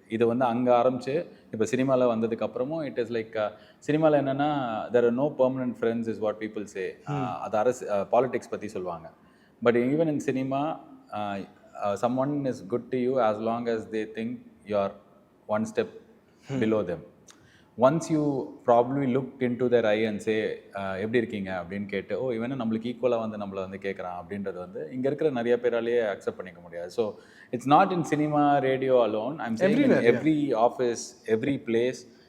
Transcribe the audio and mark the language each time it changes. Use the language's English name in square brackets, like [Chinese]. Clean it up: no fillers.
[Tamil] இது வந்து அங்கே ஆரம்பிச்சு இப்போ சினிமாவில் வந்ததுக்கு அப்புறமும் [English] it is like [Tamil] சினிமாவில் என்னென்னா [English] there are no permanent friends is what people say. [Tamil] அது பாலிடிக்ஸ் பற்றி சொல்லுவாங்க. [English] But even in cinema, someone is good to you as long as they think you're one step below them. Once you probably look into their eye and say [Tamil] எப்படி இருக்கீங்க அப்படின்னு கேட்டு இவனை நம்மளுக்கு ஈக்குவலாக வந்து நம்மளை வந்து கேட்குறான் அப்படின்றது வந்து இங்கே இருக்கிற நிறைய பேராலேயே அக்செப்ட் பண்ணிக்க முடியாது. [English] So it's not in cinema, radio alone. I'm saying in every office, every place.